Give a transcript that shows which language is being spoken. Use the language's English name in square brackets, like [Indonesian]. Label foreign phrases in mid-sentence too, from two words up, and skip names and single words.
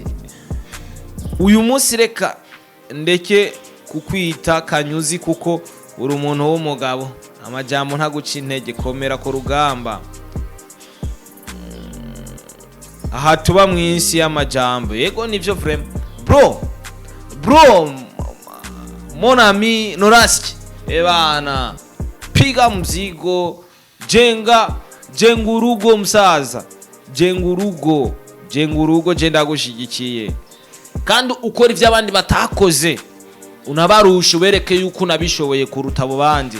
[Rundi] Uyu munsi reka ndeke kukwita kanyuzi kuko uri umuntu w'umugabo. Amajambo ntaguca intege, komera ko rugamba. Aha tuba mwinsi y'amajambo. Yego nivyo frame. Bro, [French] mon ami [Rundi] NORASQUE. [Swahili] Ebana, piga mzigo, jenga urugo msaza. [Rundi] Jenga urugo je ndagushigikiye. Kandi ukora ivyo abandi batakoze. Unabarusha ubereke yuko unabishoboye kuruta abo bandi.